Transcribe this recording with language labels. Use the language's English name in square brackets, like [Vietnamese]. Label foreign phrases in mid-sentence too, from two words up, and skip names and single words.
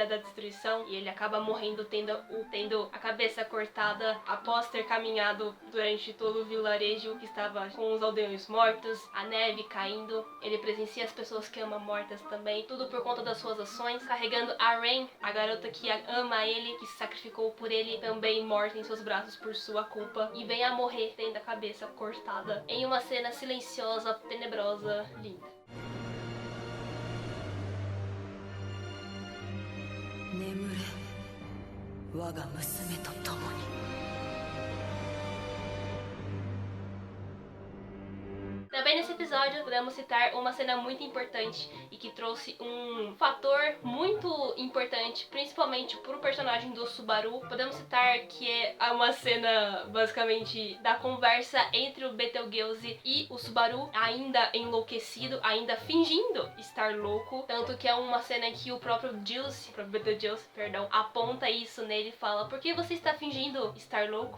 [Portuguese] da destruição e ele acaba morrendo tendo a cabeça cortada após ter caminhado durante todo o vilarejo que estava com os aldeões mortos, a neve caindo, ele presencia as pessoas que ama mortas também, tudo por conta das suas ações, carregando a Rain, a garota que ama ele, que se sacrificou por ele, também morta em seus braços por sua culpa, e vem a morrer tendo a cabeça cortada em uma cena silenciosa, tenebrosa, linda. [Japanese] 眠れ我が娘と共に [Portuguese] Também nesse episódio podemos citar uma cena muito importante e que trouxe um fator muito importante, principalmente pro personagem do Subaru. Podemos citar que é uma cena basicamente da conversa entre o Betelgeuse e o Subaru, ainda enlouquecido, ainda fingindo estar louco, tanto que é uma cena que o próprio Betelgeuse, aponta isso nele e fala: por que você está fingindo estar louco?